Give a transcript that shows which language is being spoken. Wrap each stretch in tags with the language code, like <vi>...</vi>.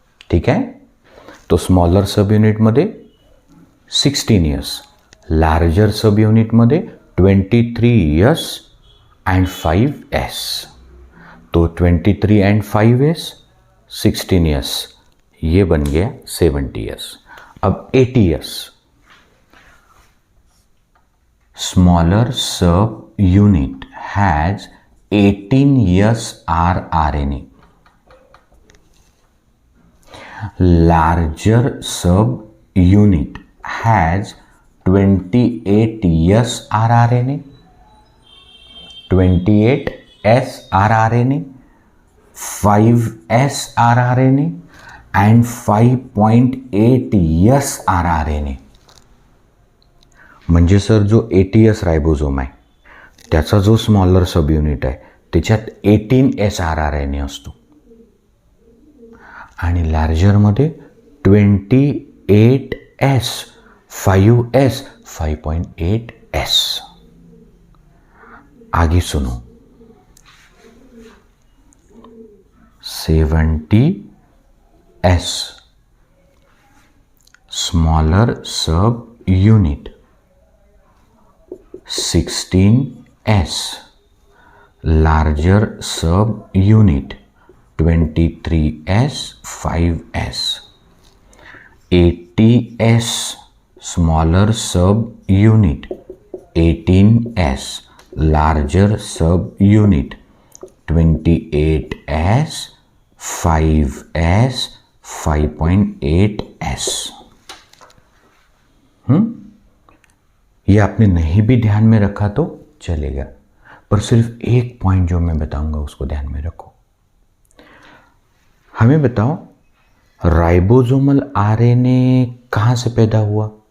<mr>ठीक है. तो स्मॉलर सब युनिट मध्ये 16S, लार्जर सब युनिट मध्ये 23S and 5S.</mr> <hi>तो 23 and 5S 16S, ये बन गया 70S.</hi> <en>अब 80S, smaller subunit has 18S RNA, larger subunit has 28S rRNA, 28S rRNA, 5S rRNA and 5.8S rRNA.</en> <mr>म्हणजे sir जो 80S ribosome आहे त्याचा जो smaller sub unit आहे त्याच्यात 18S rRNA असतो आणि लार्जरमध्ये 28S, 5S, 5.8S.</mr> <hi>आगे सुनो, 70S स्मॉलर सब unit,</hi> <en>16S larger sub unit, 23S, 5S, 80S smaller sub unit, 18S larger sub unit, 28S, 5S, 5.8S.</en> <hi>ये आपने नहीं भी ध्यान में रखा तो चलेगा, पर सिर्फ एक पॉइंट जो मैं बताऊंगा उसको ध्यान में रखो. हमें बताओ राइबोसोमल आरएनए कहाँ से पैदा हुआ?</hi>